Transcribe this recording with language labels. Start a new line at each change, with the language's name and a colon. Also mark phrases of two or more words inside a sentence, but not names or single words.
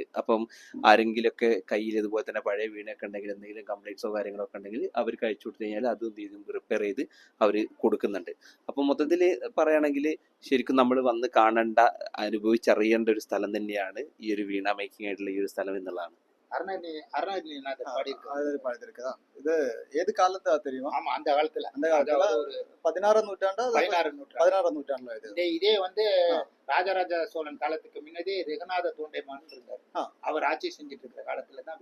Malayalam: അപ്പം ആരെങ്കിലുമൊക്കെ കയ്യിൽ ഇതുപോലെ തന്നെ പഴയ വീണയൊക്കെ ഉണ്ടെങ്കിൽ എന്തെങ്കിലും കംപ്ലൈൻറ്റ്സോ കാര്യങ്ങളൊക്കെ ഉണ്ടെങ്കിൽ അവർക്ക് അയച്ചു കൊടുത്തു കഴിഞ്ഞാൽ അത് എന്ത് ചെയ്യും, റിപ്പയർ ചെയ്ത് അവർ കൊടുക്കുന്നുണ്ട്. അപ്പം മൊത്തത്തിൽ പറയുകയാണെങ്കിൽ ശരിക്കും നമ്മൾ വന്ന് കാണേണ്ട, അനുഭവിച്ചറിയേണ്ട ഒരു സ്ഥലം തന്നെയാണ് ഈ ഒരു വീണ മേക്കിംഗ് ആയിട്ടുള്ള ഈ ഒരു സ്ഥലം എന്നുള്ളതാണ്.
Tamil: பாடியிருக்கா? இது ஏது காலத்தா தெரியுமா? ஆமா, அந்த காலத்துல 16ஆம் நூற்றாண்டா? 16ஆம் நூற்றாண்டுல இது. இதே வந்து ராஜராஜ சோழன் காலத்துக்கு முன்னாடி ரகுநாத தோண்டைமான் இருந்தார். அவர் ஆட்சி செஞ்சுட்டு இருக்கிற காலத்துல தான்